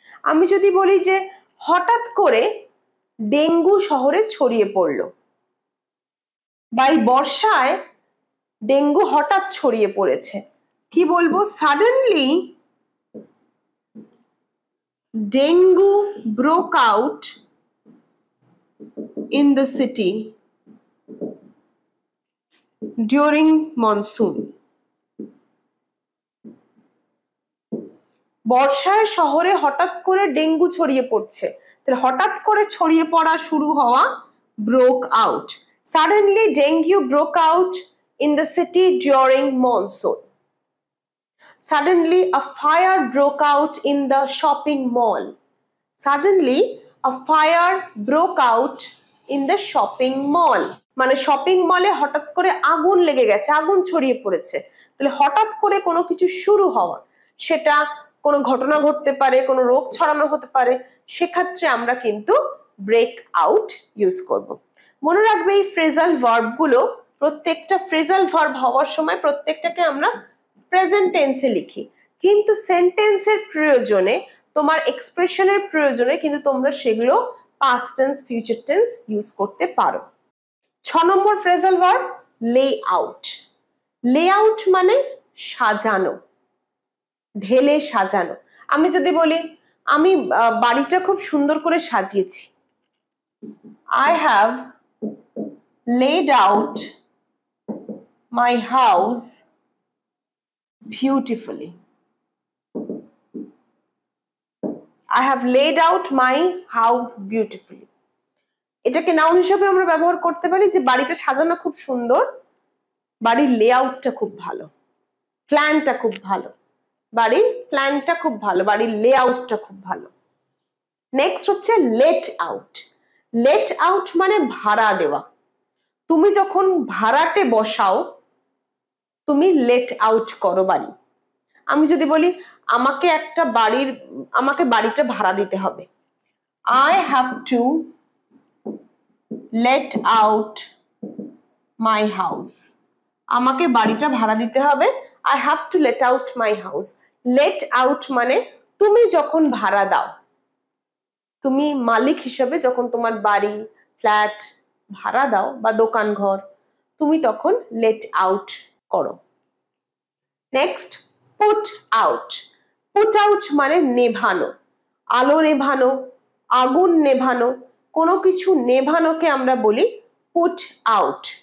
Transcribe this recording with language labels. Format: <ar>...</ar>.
<bn>আমি যদি বলি যে হঠাৎ করে ডেঙ্গু শহরে ছড়িয়ে পড়লো, বা এই বর্ষায় ডেঙ্গু হঠাৎ ছড়িয়ে পড়েছে, কি বলবো,</bn> <en>Suddenly dengue broke out in the city during monsoon.</en> <bn>বর্ষায় শহরে হঠাৎ করে ডেঙ্গু ছড়িয়ে পড়ছে, তাহলে হঠাৎ করে ছড়িয়ে পড়া শুরু হওয়া broke out.</bn> <en>Suddenly dengue broke out in the city during monsoon. Suddenly a fire broke out in the shopping mall. Suddenly a fire broke out in the shopping mall.</en> <bn>মানে শপিং মলে হঠাৎ করে আগুন লেগে গেছে, আগুন ছড়িয়ে পড়েছে। তাহলে হঠাৎ করে কোনো কিছু শুরু হওয়া, সেটা কোনো ঘটনা ঘটতে পারে, কোনো রোগ ছড়ানো হতে পারে, সেক্ষেত্রে আমরা কিন্তু ব্রেক আউট ইউজ করব। মনে রাখবে এই ফ্রেজাল ভার্ব গুলো, প্রত্যেকটা ফ্রেজাল ভার্ব হওয়ার সময় প্রত্যেকটাকে আমরা প্রেজেন্ট টেন্সে লিখি, কিন্তু সেন্টেন্সের প্রয়োজনে, তোমার এক্সপ্রেশনের প্রয়োজনে কিন্তু তোমরা সেগুলো past tense, future tense use করতে পারো। 6 নম্বর ফ্রেজাল ভার্ব লে আউট। লে আউট মানে সাজানো, ঢেলে সাজানো। আমি যদি বলি আমি বাড়িটা খুব সুন্দর করে সাজিয়েছি,</bn> <en>I have laid out my house beautifully. I have laid out my house beautifully.</en> <bn>এটাকে নাউন হিসেবে আমরা ব্যবহার করতে পারি যে বাড়িটা সাজানো খুব সুন্দর, বাড়ির লেআউটটা খুব ভালো, প্ল্যানটা খুব ভালো, বাড়ির প্ল্যানটা খুব ভালো, বাড়ির লেআউটটা খুব ভালো। নেক্সট হচ্ছে লেট আউট। লেট আউট মানে ভাড়া দেওয়া। তুমি যখন ভাড়াটে বসাও তুমি লেট আউট করো বাড়ি। আমি যদি বলি আমাকে বাড়িটা ভাড়া দিতে হবে,</bn> <en>I have to let out my house.</en> <bn>আমাকে বাড়িটা ভাড়া দিতে হবে,</bn> <en>I have to let out my house.</en> <bn>Late out মানে তুমি যখন ভাড়া দাও, তুমি মালিক হিসেবে যখন তোমার বাড়ি ফ্ল্যাট ভাড়া দাও বা দোকান ঘর, তুমি তখন লেট আউট করো। Next put out. Put out মানে নেভানো, আলো নেভানো, আগুন নেভানো, কোনো কিছু নেভানোকে আমরা বলি পুট আউট।</bn>